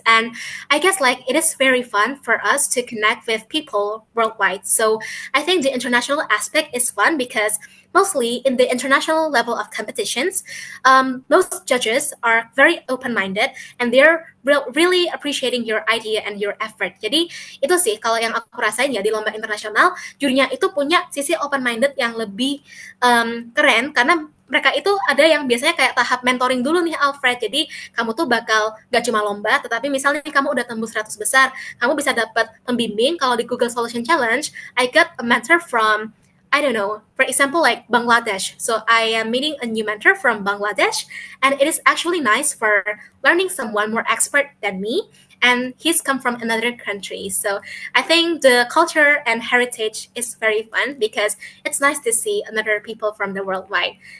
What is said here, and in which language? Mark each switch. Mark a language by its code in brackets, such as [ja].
[en] And I guess like it is very fun for us to connect with people worldwide. So I think the international aspect is fun because mostly in the international level of competitions, most judges are very open-minded and they're really appreciating your idea and your effort. [id] Jadi itu sih kalau yang aku rasain ya di lomba internasional, jurinya itu punya sisi open-minded yang lebih keren karena mereka itu ada yang biasanya kayak tahap mentoring dulu nih Alfred. Jadi kamu tuh bakal gak cuma lomba, tetapi misalnya kamu udah tembus 100 besar, kamu bisa dapat pembimbing. Kalau di [en] Google Solution Challenge, I got a mentor from, I don't know, for example, like Bangladesh. So I am meeting a new mentor from Bangladesh, and it is actually nice for learning someone more expert than me, and he's come from another country. So I think the culture and heritage is very fun because it's nice to see another people from the worldwide.